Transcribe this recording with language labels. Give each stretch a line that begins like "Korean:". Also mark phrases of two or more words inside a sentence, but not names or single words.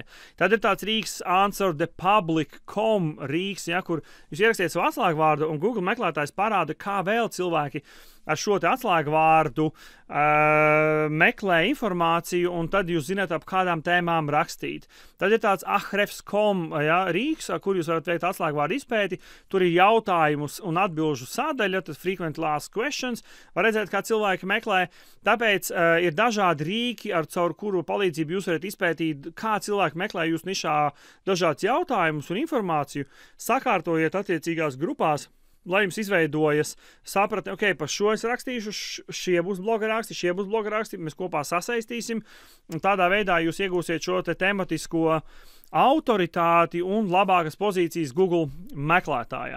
Latvian: Tad ir tāds rīks answerthepublic.com rīks, ja, kur jūs ierakstiet savu atslēgvārdu un Google meklētājs parāda, kā vēl cilvēki ar šo te atslēgvārdu meklē informāciju, un tad jūs zināt, ap kādām tēmām rakstīt. Tad ir tāds ahrefs.com rīks, kur jūs varat veikt atslēgvārdu izpēti. Tur ir jautājumus un atbilžu sadaļa, tas
English: frequently asked questions.
Latvian: Var redzēt, kā cilvēki meklē. Tāpēc ir dažādi rīki, caur kuru palīdzību jūs varat izpētīt, kā cilvēki meklē jūs nišā dažādas jautājumus un informāciju. Sakārtojiet attiecīgās grupās, lai jums izveidojas sapratni, ok, par šo es rakstīšu, šie būs bloga raksti, mēs kopā sasaistīsim, un tādā veidā jūs iegūsiet šo te tematisko autoritāti un labākas pozīcijas Google meklētājā.